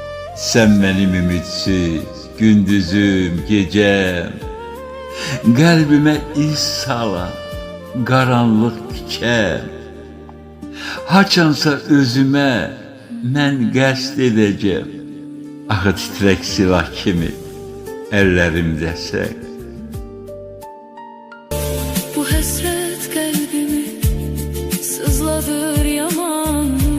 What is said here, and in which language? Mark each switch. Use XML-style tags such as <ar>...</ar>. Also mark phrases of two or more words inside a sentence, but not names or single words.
<tr>Sen benim ümitsiz gündüzüm, gecem. Kalbime iz salan karanlık diken.</tr> <az>Haçansa özüme mən qəsd edəcəm. Axı titrək silah kimi əllərimdəsən. Bu həsrət qəlbimi sızladır yaman.</az>